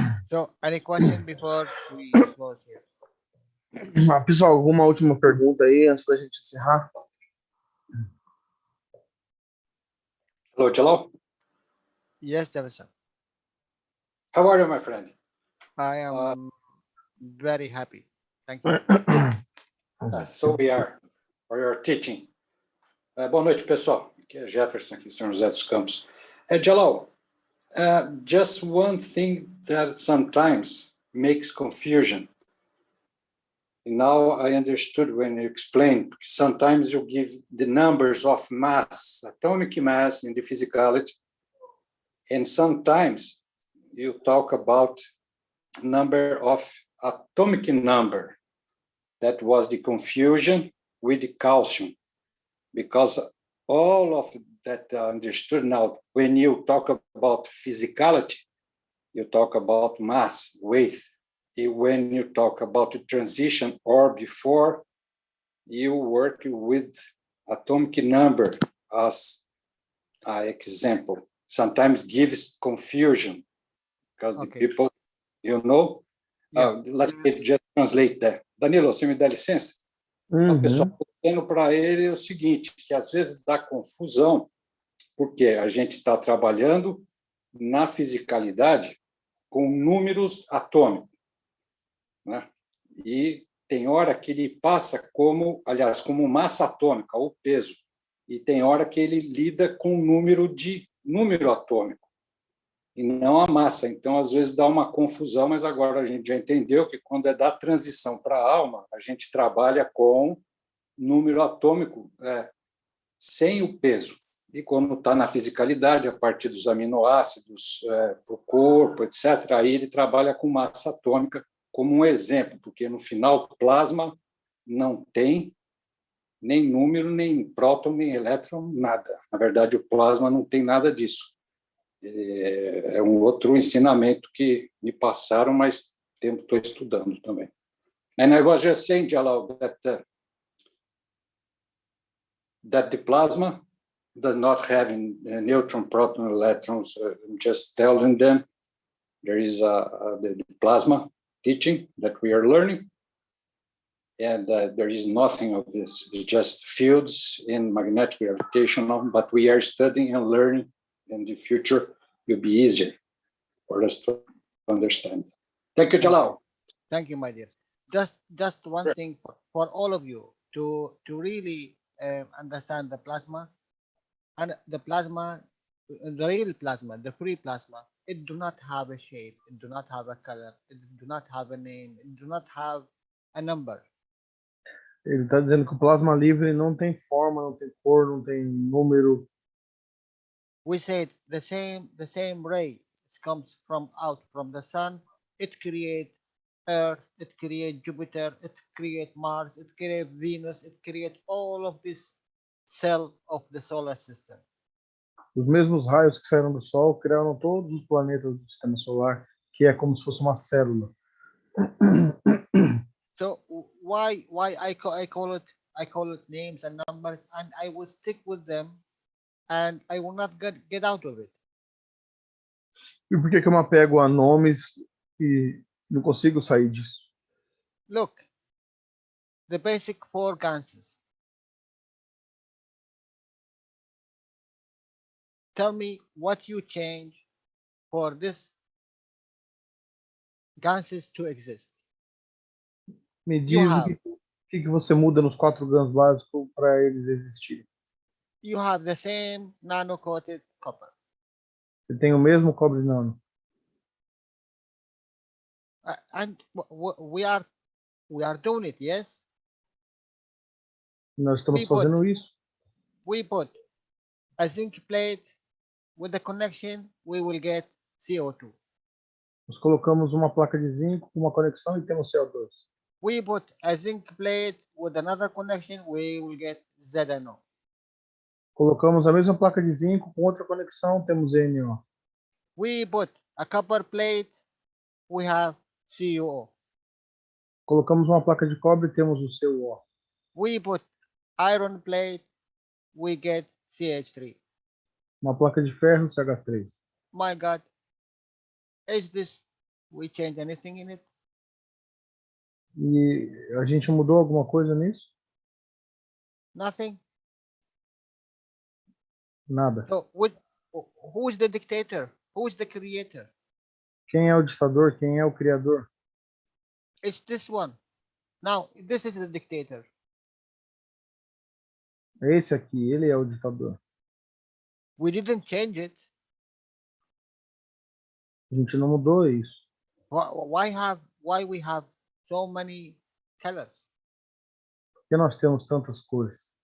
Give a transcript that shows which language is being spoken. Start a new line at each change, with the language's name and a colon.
English: So, any question before we close here?
Portuguese: Pessoal, alguma última pergunta aí antes da gente encerrar?
English: Hello, Jalal. Yes, Jonathan. How are you, my friend? I am very happy. Thank you. So we are for your teaching.
Portuguese: Boa noite, pessoal. Aqui é Jefferson, aqui em São José dos Campos.
English: Jalal, just one thing that sometimes makes confusion. Now I understood when you explained, sometimes you give the numbers of mass, atomic mass in the physicality, and sometimes you talk about number of atomic number. That was the confusion with the calcium, because all of that understood now, when you talk about physicality, you talk about mass, weight. When you talk about the transition or before, you work with atomic number as an example. Sometimes gives confusion because the people, you know, let me just translate that.
Portuguese: Danilo, você me dá licença? O pessoal está dizendo para ele o seguinte, que às vezes dá confusão, porque a gente está trabalhando na fisicalidade com números atômicos, né? E tem hora que ele passa como massa atômica, ou peso, e tem hora que ele lida com número atômico, e não a massa. Então, às vezes, dá uma confusão, mas agora a gente já entendeu que quando é da transição para a alma, a gente trabalha com número atômico sem o peso. E quando está na fisicalidade, a partir dos aminoácidos, para o corpo, etc., aí ele trabalha com massa atômica como um exemplo, porque no final o plasma não tem nem número, nem próton, nem elétron, nada. Na verdade, o plasma não tem nada disso. É um outro ensinamento que me passaram, mas estou estudando também.
English: And I was just saying, Jalal, that the plasma does not have neutron, proton, electrons. I'm just telling them there is the plasma teaching that we are learning, and there is nothing of this. It's just fields in magnetic gravitational, but we are studying and learning, and the future will be easier for us to understand. Thank you, Jalal. Thank you, my dear. Just one thing for all of you to really understand the plasma, and the plasma, the real plasma, the free plasma, it do not have a shape, it do not have a color, it do not have a name, it do not have a number.
Portuguese: Ele está dizendo que o plasma livre não tem forma, não tem cor, não tem número.
English: We said the same ray, it comes out from the sun, it creates Earth, it creates Jupiter, it creates Mars, it creates Venus, it creates all of this cell of the solar system.
Portuguese: Os mesmos raios que saíram do Sol criaram todos os planetas do Sistema Solar, que é como se fosse uma célula.
English: So why I call it names and numbers, and I will stick with them, and I will not get out of it.
Portuguese: E por que eu me apego a nomes e não consigo sair disso?
English: Look, the basic four ganses. Tell me what you change for this ganses to exist.
Portuguese: Me diz o que você muda nos 4 grãos básicos para eles existirem.
English: You have the same nano-coated copper.
Portuguese: Você tem o mesmo cobre nano.
English: And we are doing it, yes?
Portuguese: Nós estamos fazendo isso.
English: We put a zinc plate with the connection, we will get CO2.
Portuguese: Nós colocamos uma placa de zinco com uma conexão e temos CO2.
English: We put a zinc plate with another connection, we will get ZNO.
Portuguese: Colocamos a mesma placa de zinco com outra conexão, temos NO.
English: We put a copper plate, we have CuO.
Portuguese: Colocamos uma placa de cobre e temos o CuO.
English: We put iron plate, we get CH3.
Portuguese: Uma placa de ferro, CH3.
English: My God, is this, we change anything in it?
Portuguese: E a gente mudou alguma coisa nisso?
English: Nothing.
Portuguese: Nada.
English: So who is the dictator? Who is the creator?
Portuguese: Quem é o ditador? Quem é o criador?
English: It's this one. Now, this is the dictator.
Portuguese: É esse aqui, ele é o ditador.
English: We didn't change it.
Portuguese: A gente não mudou isso.
English: Why we have so many colors?
Portuguese: Por que nós temos tantas cores?